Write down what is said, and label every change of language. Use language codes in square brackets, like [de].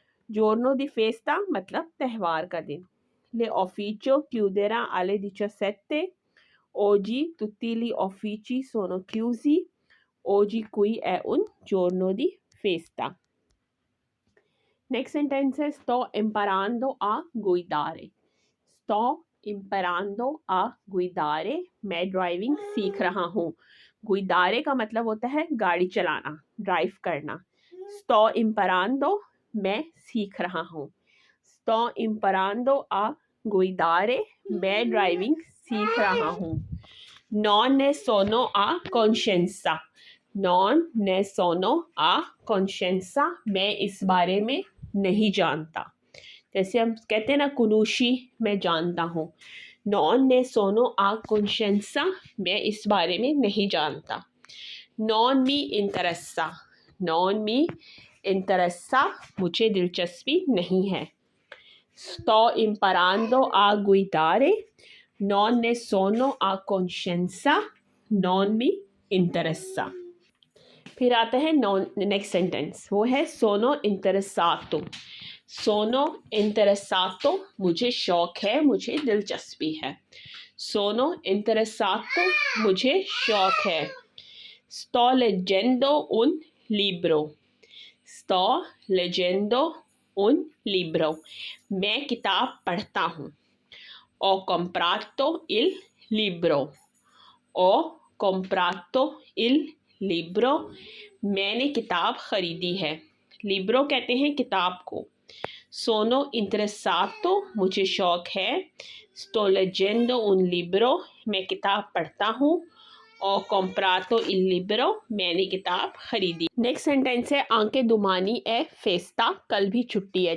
[hi] giorno di festa मतलब त्यौहार का दिन। [it] le ufficio chiuderà alle 17, oggi tutti gli uffici sono chiusi, oggi qui è un giorno di festa। [hi] Next sentence है [it] sto imparando a guidare, [hi] sto imparando a guidare, मैं driving सीख रहा हूँ। गुइदारे का मतलब होता है गाड़ी चलाना, ड्राइव करना। sto imparando मैं सीख रहा हूँ, [it] sto imparando a guidare [hi] मैं ड्राइविंग सीख रहा हूँ। [it] non ne sono a conoscenza, non ne sono a conoscenza [hi] मैं इस बारे में नहीं जानता। जैसे हम कहते हैं ना कुनूशी मैं जानता हूँ, [it] non ne sono a conoscenza [hi] मैं इस बारे में नहीं जानता। [it] non mi interessa, non mi interessa [hi] मुझे दिलचस्पी नहीं है। [it] sto imparando a guidare, non ne sono a conoscenza, non mi interessa। [hi] फिर आता है नॉन नेक्स्ट सेंटेंस, वो है [it] सोनो इंटरेसातो। सोनो इंटरेसातो [hi] मुझे शौक है, मुझे दिलचस्पी है। [it] सोनो इंटरेसातो [hi] मुझे शौक है। [it] sto leggendo un libro, sto leggendo un libro [hi] मैं किताब पढ़ता हूँ। [it] ho comprato il libro, ho comprato il libro [hi] मैंने किताब खरीदी है। लिब्रो कहते हैं किताब को। [it] सोनो इंटरेसातो [hi] मुझे शौक है। [it] sto leggendo un libro [hi] मैं किताब पढ़ता हूँ। और [it] comprato il libro [hi] मैंने किताब खरीदी। नेक्स्ट सेंटेंस है [it] आंके दुमानी ए फेस्ता, [hi] कल भी छुट्टी है।